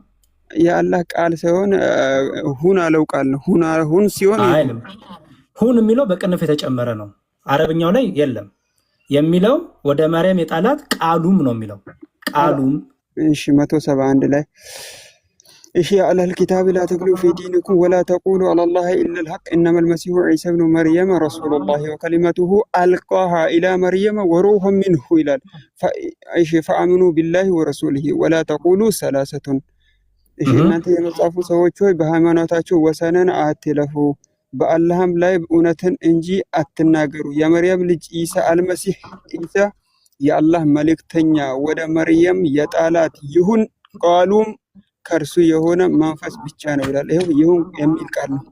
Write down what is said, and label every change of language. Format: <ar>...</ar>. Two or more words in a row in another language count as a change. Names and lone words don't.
<am>የአላህ ቃል ሳይሆን ሁን አለው ቃል ነው። ሁን ሲሆን አይልም። ሁን የሚለው በቅንፍ የተጨመረ ነው። አረብኛው ላይ የለም የሚለው ወደ መርየም የጣላት ቃሉም ነው የሚለው ቃሉም። እሺ 171 ላይ እሺ</am> <ar>አህለል الكتاب لا تغلوا في دينكم ولا تقولوا على الله الا الحق انما المسيح عيسى ابن مريم رسول الله وكلمته القاها الى مريم وروح منه</ar> <am>ይላል። እሺ</am> <ar>فآمنوا بالله ورسوله ولا تقولوا ثلاثة።</ar> <am>እሺ እናንተ የመጽሐፉ ሰዎች ሆይ በሃይማኖታችሁ ወሰንን አትለፉ፣ በአላህም ላይ እውነትን እንጂ አትናገሩ። የመርየም ልጅ ኢሳ አልመሲህ ኢሳ የአላህ መልእክተኛ ወደ መርየም የጣላት ይሁን ቃሉም ከእርሱ የሆነ መንፈስ ብቻ ነው ይላል። ይኸው ይሁን የሚል ቃል ነው።</am>